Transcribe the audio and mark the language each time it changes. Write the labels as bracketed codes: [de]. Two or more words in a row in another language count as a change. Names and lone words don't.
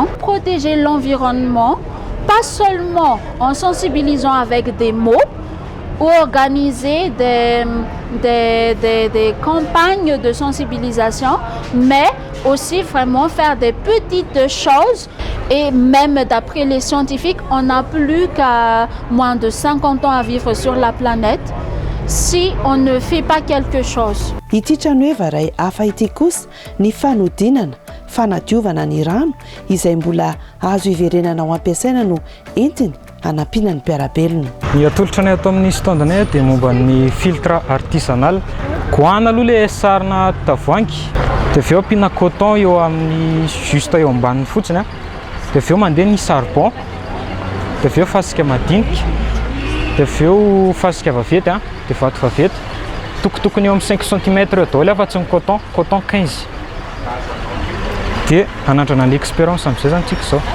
[fr] Protéger l'environnement, pas seulement en sensibilisant avec des mots, ou organiser des campagnes de sensibilisation, mais aussi vraiment faire des petites choses. Et même d'après les scientifiques, on n'a plus qu'à moins de 50 ans à vivre sur la planète si on ne fait pas quelque chose. [mg] Ity trano eva ray hafa ity kosa ny fanodinana fanadiovana ny rano izay mbola azo iverenana ho ampiasaina no entiny hanampiana ny mpiarabelona. Ny atolotra ato amin'ny standanay dia momba ny [fr] filtre artisanal. [mg] Koana aloha le sarina tavoahangy dia avy eo ampiana coton eo amin'ny juste eo ambaniny fotsiny dia avy eo mandeha ny charbon dia avy eo fasika madinika dia avy eo fasika vaventy dia vato vaventy tokotokony eo amin'ny 5 cm eo daholo afa-tsy ny coton 15 dia anandrana ny expérience amin'izay zany tsika zao.